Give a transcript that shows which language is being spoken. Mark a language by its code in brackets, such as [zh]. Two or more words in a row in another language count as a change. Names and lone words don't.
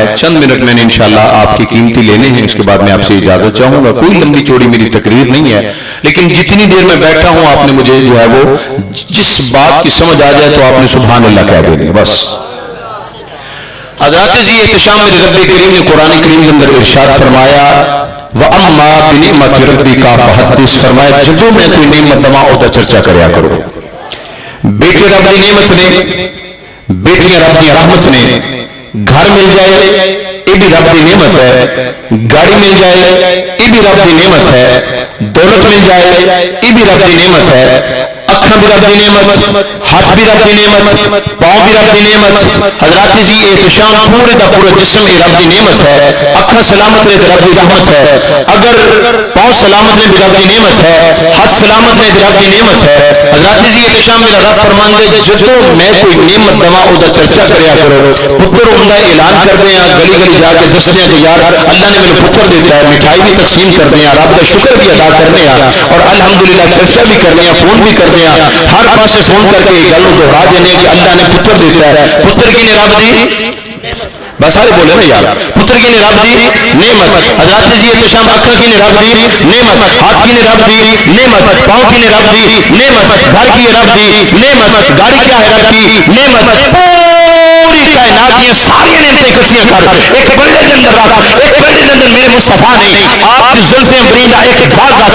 [ur] چند منٹ میں نے انشاءاللہ آپ کی قیمتی لینے ہیں، اس کے بعد میں آپ سے اجازت چاہوں گا. کوئی لمبی چوڑی میری تقریر نہیں ہے، لیکن جتنی دیر میں بیٹھا ہوں آپ نے مجھے جو ہے وہ جس بات کی سمجھ آ جائے تو آپ نے سبحان اللہ کہہ دینی بس. حضرات جی احتشام میرے رب کریم نے قرآن کریم کے اندر ارشاد فرمایا [ar] وَأَمَّا بِنِعْمَةِ رَبِّكَ فَحَدِّثْ. [ur] فرمایا [pa] جدوں میں کوئی نعمت دواں اودا چرچا کریا کرو. [ur] بیٹے رب کی نعمت نے، بیٹیاں رب کی رحمت نے، گھر مل جائے یہ بھی رب کی نعمت ہے، گاڑی مل جائے یہ بھی رب کی نعمت ہے، دولت مل جائے یہ بھی رب کی نعمت ہے، اکھاں بھی رب کی نعمت، ہاتھ بھی رب کی نعمت، پاؤں بھی رب کی نعمت. حضرات جی احتشام پورے دا پورا جسم یہ رب کی نعمت ہے. اکھاں سلامت نے رب کی رحمت ہے، اگر پاؤں سلامت نے بھی رب کی نعمت ہے، ہاتھ سلامت نے بھی رب کی نعمت ہے. [pa] حضرات جی احتشام میرا رب فرماندے جدوں میں کوئی نعمت دواں اودا چرچا کریا کرو. [ur] پتر ہوندا اعلان کردے ہیں، گلی گلی جا کے دستے ہیں کہ یار اللہ نے میرے پتر دیتا ہے، مٹھائی بھی تقسیم کرتے ہیں، رب کا شکر بھی ادا کرتے ہیں اور الحمدللہ چرچا بھی کرتے ہیں، فون بھی کرتے ہیں، [pa] ہر پاسے فون کر کے گل دہرا دینے [ur] کہ اللہ نے پتر دیتا ہے. [pa] پتر کی نے رب دی بس سارے بولے نا یار. پتر کی نے رب دی نعمت, حضرات عزیز احتشام اکھا کی نے رب دی نعمت, ہاتھ کی نے رب دی نعمت, پاؤں کی نے رب دی نعمت, گھر کی نے رب دی نعمت, گاڑی کیا ہے رب کی نعمت, پوری کائنات کی ساری نعمتیں اکٹھیاں کر ایک بندے کے اندر رکھ, ایک بندے کے اندر میرے مصطفیٰ نے آپ کی زلفیں بریندہ ایک ایک بات رکھ.